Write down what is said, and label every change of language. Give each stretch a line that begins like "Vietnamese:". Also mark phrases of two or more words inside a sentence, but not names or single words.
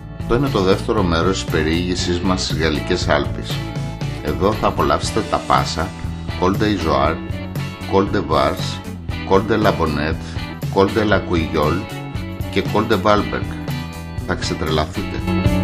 Greek: Αυτό είναι το δεύτερο μέρος της περιήγησής μας στις Γαλλικές Άλπεις. Εδώ θα απολαύσετε τα πάσα Col de Izoard, Col de Vars, Col de Bonette, Col de Couillole και Col de Valberg. Θα ξετρελαθείτε.